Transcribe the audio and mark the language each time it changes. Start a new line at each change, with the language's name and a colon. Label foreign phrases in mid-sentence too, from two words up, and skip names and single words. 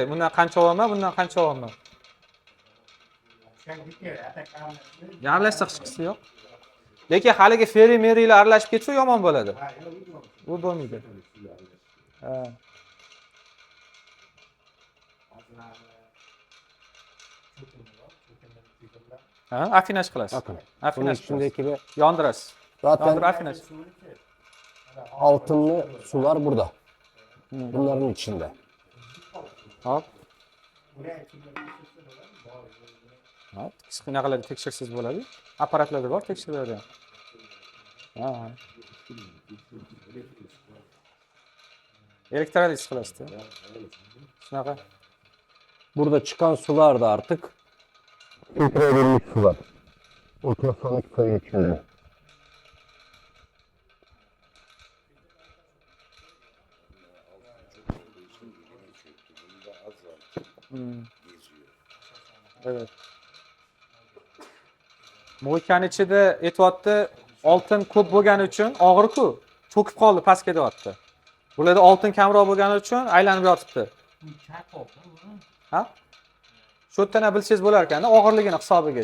Uzbek: Bundan qancha olaman, bundan qancha olaman. Aralashsa hech qisi yo'q. Lekin haligi feri-merilar aralashib ketsa yomon bo'ladi. U bo'lmaydi. Ha. Ha, afinash qilasiz.
Turkish: Bakın. Bunun
Uzbek: Afinash qilasiz.
Turkish: içindeki de
Uzbek: Yondirasiz.
Turkish: zaten
Uzbek: Yondirib afinash.
Turkish: altınlı sular burada. Bunların içinde. Hop. Hop.
Uzbek: Qanaqalarga tekshirsiz bo'ladi. Apparatlarda bor, tekshiradi. Ha. Elektroliz qilasiz. Shunaqa.
Turkish: Burada çıkan sular da artık filtre edilmiş sular. Ultrasonik suyu içinde. Evet.
Uzbek: Mo'ykani ichida aytyapti, oltin ko'p bo'lgani uchun og'ir-ku, cho'kib qoldi, pastga deyapti. Bularda oltin kamroq bo'lgani uchun aylanib yotibdi. Ha? Shu yerdan ham bilsangiz bo'lar ekan, og'irligini hisobiga.